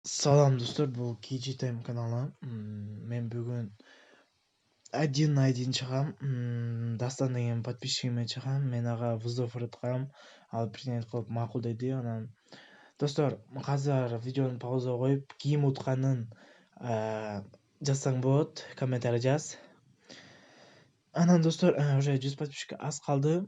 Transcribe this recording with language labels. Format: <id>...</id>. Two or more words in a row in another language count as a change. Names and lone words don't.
<ky>Салам достор, бул KG Time каналы. Мен бүгүн</ky> <ru>один на один</ru> <ky>чыгам. Дастан деген подписчигиме чыгам. Мен ага вызов ыраткам. Ал принять кылып макул деди. Анан достор, азыр видеону пауза коюп, ким утканын жазсаң болот, комментарий жаз. Анан достор, уже 100 подписчикке аз калды.</ky>